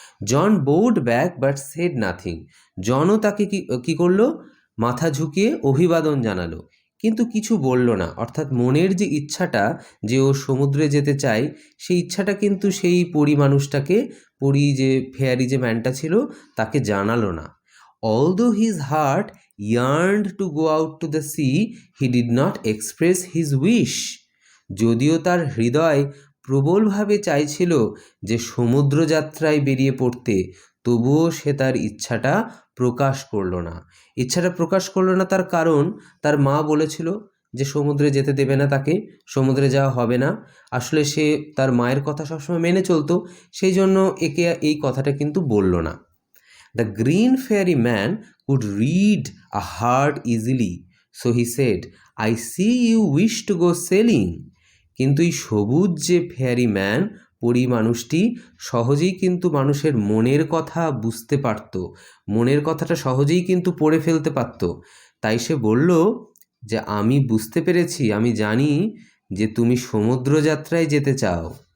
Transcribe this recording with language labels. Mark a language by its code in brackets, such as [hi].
[en] John bowed back but said nothing. [bn] জনও তাকে কি করলো? মাথা ঝুঁকিয়ে অভিবাদন জানালো, কিন্তু কিছু বলল না। অর্থাৎ মনের যে ইচ্ছাটা, যে ও সমুদ্রে যেতে চায়, সেই ইচ্ছাটা কিন্তু সেই মানুষটাকে, যে ফেয়ারি যে ম্যানটা ছিল, তাকে জানালো না। [en] Although his heart yearned to go out to the sea, he did not express his wish. [bn] যদিও তার হৃদয় প্রবলভাবে চাইছিল যে সমুদ্র যাত্রায় বেরিয়ে পড়তে, তবুও সে তার ইচ্ছাটা প্রকাশ করলো না। ইচ্ছাটা প্রকাশ করলো না তার কারণ, তার মা বলেছিল যে সমুদ্রে যেতে দেবে না, তাকে সমুদ্রে যাওয়া হবে না। আসলে সে তার মায়ের কথা সবসময় মেনে চলতো, সেই জন্য একে এই কথাটা কিন্তু বলল না। [en] The green fairy man could read a heart easily, so he said, I see you wish to go sailing. [bn] কিন্তু এই সবুজ যে ফেয়ারি ম্যান, মানুষটি সহজেই কিন্তু মানুষের মনের কথা বুঝতে পারত, মনের কথাটা সহজেই কিন্তু পড়ে ফেলতে পারত। তাই সে বলল যে আমি বুঝতে পেরেছি, আমি জানি যে তুমি সমুদ্র যাত্রায় যেতে চাও।